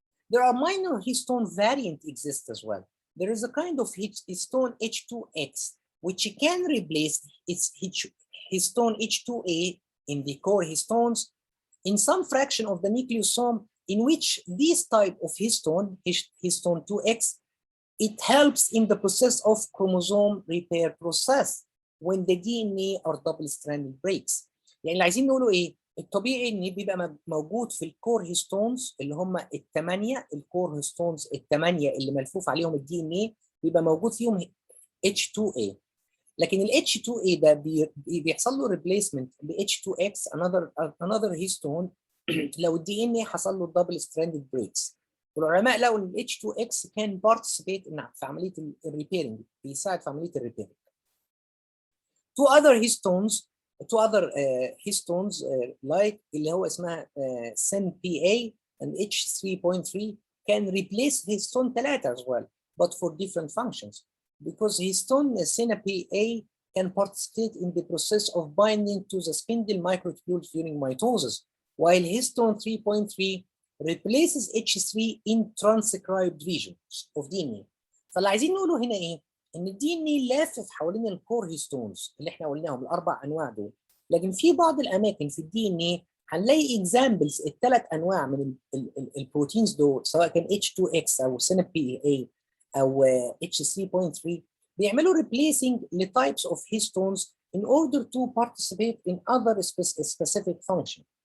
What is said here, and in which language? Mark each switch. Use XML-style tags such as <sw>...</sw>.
<en>There are minor histone variant exist as well. There is a kind of histone H2X, which can replace its histone H2A in the core histones in some fraction of the nucleosome in which this type of histone 2X, it helps in the process of chromosome repair process when the DNA are double-stranded breaks.</en> <ar>يعني اللي عايزين نقوله ايه؟ الطبيعي ان بيبقى موجود في الكور هيستونز اللي هم الثمانيه، الكور هيستونز الثمانيه اللي ملفوف عليهم الدي ان اي بيبقى موجود فيهم H2A. لكن ال H2A ده بيحصل له ريبليسمنت ب H2X</ar> <en>another histone</en> <ar>لو الدي ان اي حصل له دبل ستراندد بريكس. والعلماء لقوا ان ال H2X كان بارتيسيبيت في عمليه الريبيرنج، بيساعد في عمليه الريبيرنج.</ar> <en>Two other histones like</en> <ar>اللي هو اسمها</ar> <en>SNPA and H3.3 can replace histone 3 as well, but for different functions. Because histone SNPA can participate in the process of binding to the spindle microtubules during mitosis, while histone 3.3 replaces H3 in transcribed regions of DNA.</en> <ar>فاللي عايزين نقوله هنا ايه؟ ان الدي ان اي لافف حوالين الكور هيستونز اللي احنا قلناهم الاربع انواع دول، لكن في بعض الاماكن في الدي ان اي هنلاقي اكزامبلز الثلاث انواع من البروتينز دول سواء كان H2X او SNPA او H3.3 بيعملوا</ar> <en>replacing the types of histones in order to participate in other specific function.</en>